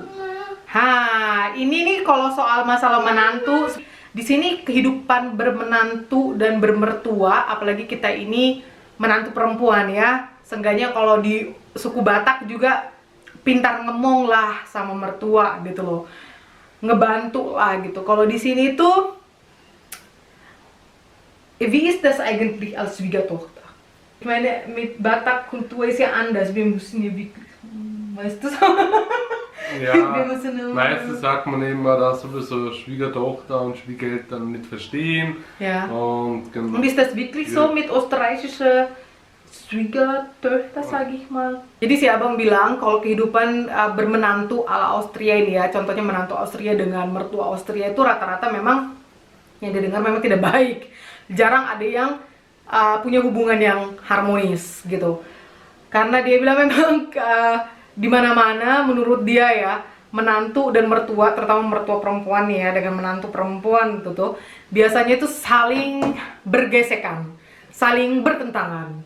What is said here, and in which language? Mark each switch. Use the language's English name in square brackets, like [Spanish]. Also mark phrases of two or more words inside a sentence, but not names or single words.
[Indonesian] Ini nih kalau soal masalah menantu, di sini kehidupan bermenantu dan bermertua, apalagi kita ini menantu perempuan ya. Seenggaknya kalau di suku Batak juga pintar ngomong lah sama mertua gitu loh, ngebantu lah gitu. Kalau di sini tuh, [German] wie ist das eigentlich als Schwiegertochter? Ich meine, mit Batak Kultur ist ja anders. Wir müssen ja wirklich, weißt du? Ja, meistens sagt man immer, dass sowieso Schwiegertochter und Schwiegereltern nicht verstehen. Ja. Und ist das wirklich so mit österreichischer Schwiegertochter, sage ich mal? [Indonesian] Jadi si Abang bilang kalau kehidupan bermenantu ala Austria ini ya, contohnya menantu Austria dengan mertua Austria itu rata-rata memang yang didengar memang tidak baik. jarang ada yang punya hubungan yang harmonis gitu. Karena dia bilang memang di mana-mana menurut dia ya, menantu dan mertua, terutama mertua perempuan nih ya, dengan menantu perempuan itu tuh biasanya itu saling bergesekan, saling bertentangan.